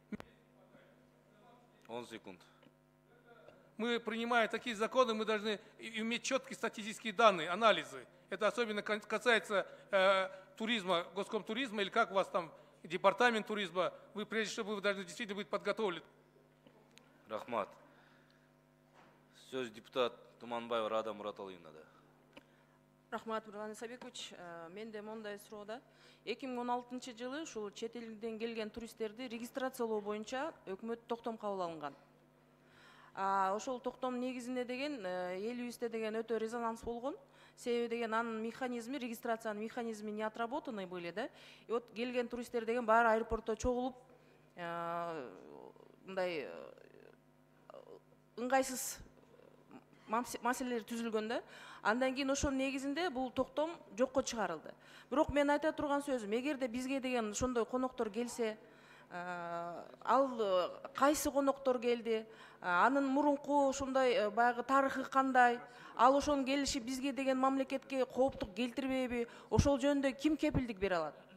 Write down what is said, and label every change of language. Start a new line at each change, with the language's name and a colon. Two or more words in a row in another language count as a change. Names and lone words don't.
Russian: 10 секунд. Мы, принимая такие законы, мы должны иметь четкие статистические данные, анализы. Это особенно касается туризма, госкомтуризма, или как у вас там, департамент туризма. Вы, прежде всего, вы должны действительно быть подготовлены.
Kyrgyz: Рахмат. Сөз депутат Туманбаева Рада Мураталыевна. Рахмат, Нурлан Исабекович. Менде мондай суроодо. 2016 жылы ушул чет элден келген туристтерди регистрациялоо боюнча өкмөт токтом кабыл алынган. Ошол токтом негизинде деген элибизде деген өтө резонанс болгон. Себеби деген анын механизми, регистрациянын механизми
Russian: не отработаны были, да? И вот
Kyrgyz: келген туристтер деген баары аэропортто чогулуп, мындай ыңгайсыз маселелер түзүлгөн да. Андан кийин ошонун негизинде бул токтом жокко чыгарылды. Бирок мен айта турган сөзүм, эгерде бизге деген ошондой коноктор келсе, ал кайсы коноктор келди, анын мурунку ушундай баягы тарыхы кандай, ал ошонун келиши бизге деген мамлекетке кооптук келтирбейби, ошол жөнүндө ким кепилдик бере алат?